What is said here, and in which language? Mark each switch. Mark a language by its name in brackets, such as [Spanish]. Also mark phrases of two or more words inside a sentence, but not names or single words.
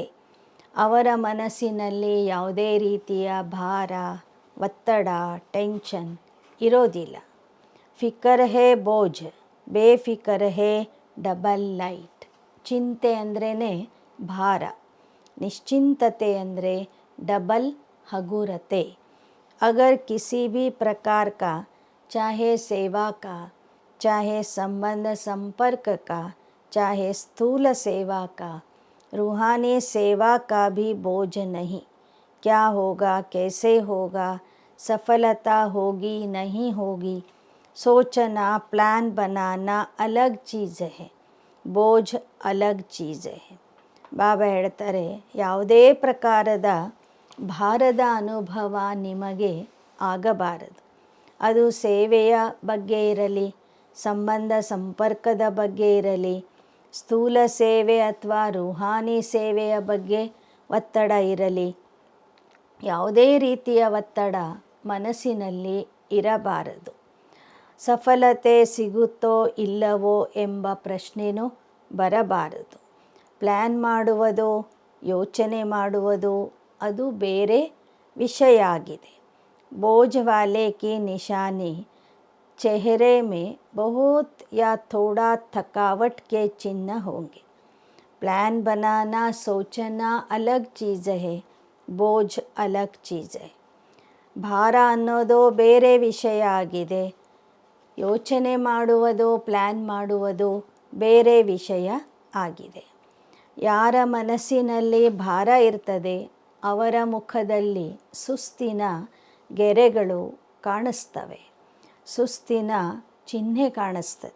[Kannada] ಅವರ ಮನಸ್ಸಿನಲ್ಲಿ ಯಾವುದೇ ರೀತಿಯ ಭಾರ, ಒತ್ತಡ, ಟೆನ್ಷನ್ ಇರೋದಿಲ್ಲ. [Hindi] फ़िकर है बोझ, बेफ़िकर है [English] double light. [Kannada] ಚಿಂತೆ ಅಂದ್ರೇ ಭಾರ, ನಿಶ್ಚಿಂತತೆ ಅಂದರೆ ಡಬಲ್ ಹಗುರತೆ. [Hindi] अगर किसी भी प्रकार का, चाहे सेवा का, चाहे संबंध संपर्क का, चाहे स्थूल सेवा का, रूहानी सेवा का भी बोझ नहीं. क्या होगा, कैसे होगा, सफलता होगी नहीं होगी, सोचना, प्लान बनाना अलग चीज़ है, बोझ अलग चीज़ है. [Kannada] ಬಾಬಾ ಹೇಳ್ತಾರೆ, ಯಾವುದೇ ಪ್ರಕಾರದ ಭಾರದ ಅನುಭವ ನಿಮಗೆ ಆಗಬಾರದು. ಅದು ಸೇವೆಯ ಬಗ್ಗೆ ಇರಲಿ, ಸಂಬಂಧ ಸಂಪರ್ಕದ ಬಗ್ಗೆ ಇರಲಿ, ಸ್ಥೂಲ ಸೇವೆ ಅಥವಾ ರೂಹಾನಿ ಸೇವೆಯ ಬಗ್ಗೆ ಒತ್ತಡ ಇರಲಿ, ಯಾವುದೇ ರೀತಿಯ ಒತ್ತಡ ಮನಸ್ಸಿನಲ್ಲಿ ಇರಬಾರದು. ಸಫಲತೆ ಸಿಗುತ್ತೋ ಇಲ್ಲವೋ ಎಂಬ ಪ್ರಶ್ನೆಯೂ ಬರಬಾರದು. ಪ್ಲ್ಯಾನ್ ಮಾಡುವುದೋ ಯೋಚನೆ ಮಾಡುವುದು ಅದು ಬೇರೆ ವಿಷಯ ಆಗಿದೆ. [Hindi] बोझ वाले की निशानी चेहरे में बहुत या थोड़ा थकावट के चिन्ह होंगे. प्लान बनाना सोचना अलग चीज़ है, बोझ अलग चीज़ है. [Kannada] ಭಾರ ಅನ್ನೋದು ಬೇರೆ ವಿಷಯ ಆಗಿದೆ. ಯೋಚನೆ ಮಾಡುವುದು, ಪ್ಲ್ಯಾನ್ ಮಾಡುವುದು ಬೇರೆ ವಿಷಯ ಆಗಿದೆ. ಯಾರ ಮನಸ್ಸಿನಲ್ಲಿ ಭಾರ ಇರ್ತದೆ ಅವರ ಮುಖದಲ್ಲಿ ಸುಸ್ತಿನ ಗೆರೆಗಳು ಕಾಣಿಸ್ತವೆ, ಸುಸ್ತಿನ ಚಿಹ್ನೆ ಕಾಣಿಸ್ತದೆ.